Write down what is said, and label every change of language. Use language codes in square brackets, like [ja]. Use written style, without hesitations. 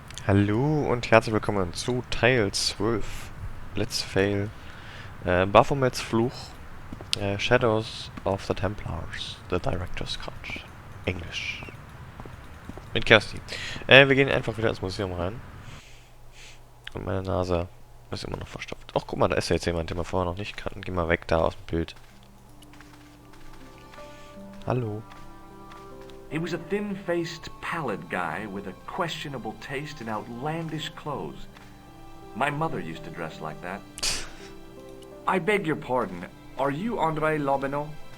[de] Hallo und herzlich willkommen zu Teil 12. Let's Fail. Baphomets Fluch. [en] Shadows of the Templars. [de] The Director's Cut. Englisch. Mit Kersti. Wir gehen einfach wieder ins Museum rein. Und meine Nase ist immer noch verstopft. Ach, guck mal, da ist ja jetzt jemand, den wir vorher noch nicht kannten. Geh mal weg da aus dem Bild. Hallo. [en] He was a thin-faced, pallid guy with a questionable taste in outlandish clothes. My mother used to dress like that. I beg your pardon. Are you André Lobineau?